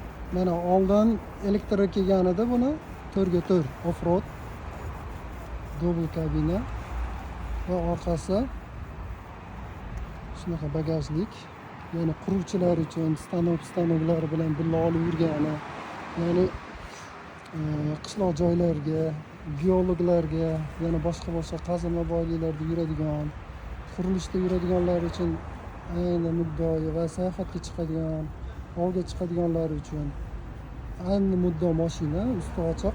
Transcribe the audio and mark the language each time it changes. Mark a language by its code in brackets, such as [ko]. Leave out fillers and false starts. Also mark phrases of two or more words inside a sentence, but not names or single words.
[uz] Mana oldin elektri kelgan edi buni 4x4 [en] off-road double [uz] kabina va orqasi shunaqa bagajlik. Ya'ni quruvchilar uchun stanoklar bilan birga olib yurgani, ya'ni qishloq joylarga, geologlarga, yana boshqa qazilma boyliklarda yuradigan, qurilishda yuradiganlar uchun ayni muddao va sayohatga chiqadigan, ovga chiqadiganlar uchun ayni muddao mashina, usti ochiq.